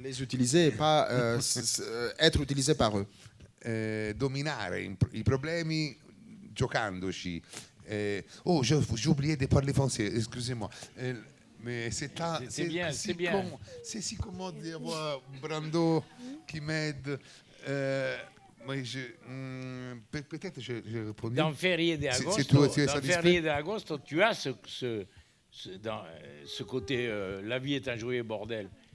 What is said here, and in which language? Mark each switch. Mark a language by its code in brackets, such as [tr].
[fr] Les utiliser et pas être utilisé par eux. [it] Dominare i problemi giocandoci. [fr] J'ai oublié de parler français, excusez-moi. Mais c'est bien. C'est si commode d'avoir Brando qui m'aide. Mais peut-être j'ai répondu. Dans Ferie d'Agosto, tu as ce côté la vie est un joyeux bordel.